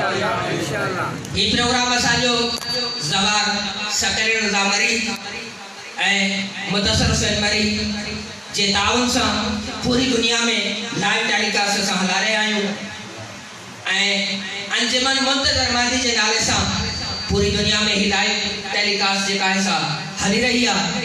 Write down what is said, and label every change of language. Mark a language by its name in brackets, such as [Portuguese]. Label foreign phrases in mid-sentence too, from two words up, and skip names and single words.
[Sindhi] ये प्रोग्राम असांजो ज़वार सकरीर ज़ामरी मुदस्सर हुसैन मरी जे ताउन से पूरी दुनिया में लाइव टेलीकास्ट असां हला रहे आहियूं अंजुमन मुंतज़र महदी जे नाले से पूरी दुनिया में ही लाइव टेलीकास्ट जेका है सा हली रही है।